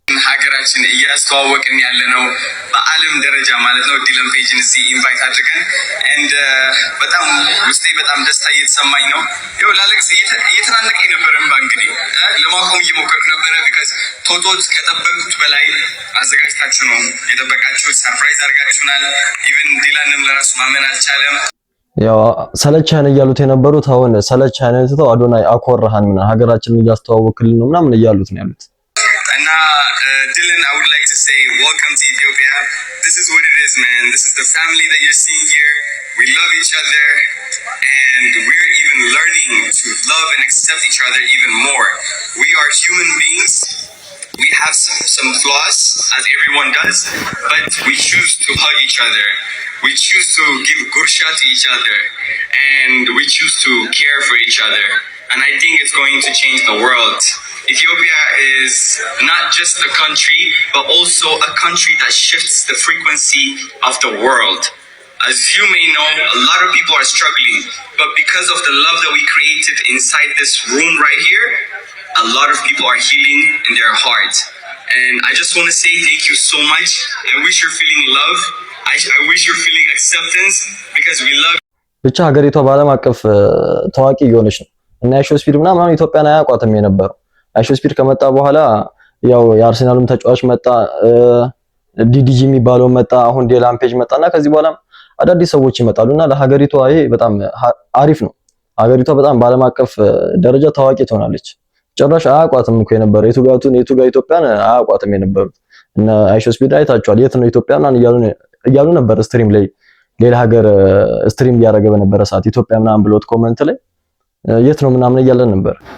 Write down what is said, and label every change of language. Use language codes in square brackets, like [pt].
[am] ሀገራችን እያስተዋወቅን ያለ ነው በዓለም ደረጃ ማለት ነው። ዲለን ፔጅን እዚህ ኢንቫይት አድርገን በጣም ውስጤ በጣም ደስታ እየተሰማኝ ነው። ይኸው ላለቅስ እየተናነቀኝ ነበረ። እንግዲህ ለማቆም እየሞከርኩ ነበረ። ቢካዝ ቶቶት ከጠበቅኩት በላይ አዘጋጅታችሁ ነው የጠበቃችሁት። ሰርፕራይዝ አድርጋችሁናል። ኢቨን ዲላንም ለራሱ ማመን አልቻለም። ያው ሰለቻን እያሉት የነበሩት አሁን ሰለቻን ተው አዶናይ አኮራሃን ምናምን ሀገራችንን እያስተዋወክልን ነው ምናምን እያሉት ነው ያሉት። [en] እና Dylan, I would like to say welcome to Ethiopia. This is what it is, man. This is the family that you're seeing here. We love each other and we're even learning to love and accept each other even more. We are human beings. We have some flaws, as everyone does, but we choose to hug each other. We choose to give gursha to each other, and we choose to care for each other. And I think it's going to change the world. Ethiopia is not just a country, but also a country that shifts the frequency of the world. As you may know, a lot of people are struggling, but because of the love that we created inside this room right here, a lot of people are healing in their hearts. And I just want to say thank you so much. I wish you're feeling love. I wish you're feeling acceptance because we love. [am] ብቻ ሀገሪቷ በዓለም አቀፍ ታዋቂ እየሆነች ነው እና አይሾ ስፒድ ምናምን ኢትዮጵያን አያውቋትም የነበረው። አይሾ ስፒድ ከመጣ በኋላ ያው የአርሰናልም ተጫዋች መጣ፣ ዲዲጂ የሚባለው መጣ፣ አሁን ዴላን ፔጅ መጣና ከዚህ በኋላ አዳዲስ ሰዎች ይመጣሉና ለሀገሪቷ ይሄ በጣም አሪፍ ነው። ሀገሪቷ በጣም በዓለም አቀፍ ደረጃ ታዋቂ ትሆናለች። ጭራሽ አያውቋትም እኮ የነበረው የቱጋ ኢትዮጵያን አያውቋትም የነበሩት እና አይሾ ስፒድ አይታችኋል። የት ነው ኢትዮጵያ ምናምን እያሉ ነበር ስትሪም ላይ ሌላ ሀገር ስትሪም እያደረገ በነበረ ሰዓት ኢትዮጵያ ምናምን ብሎት ኮመንት ላይ የት ነው ምናምን እያለን ነበር።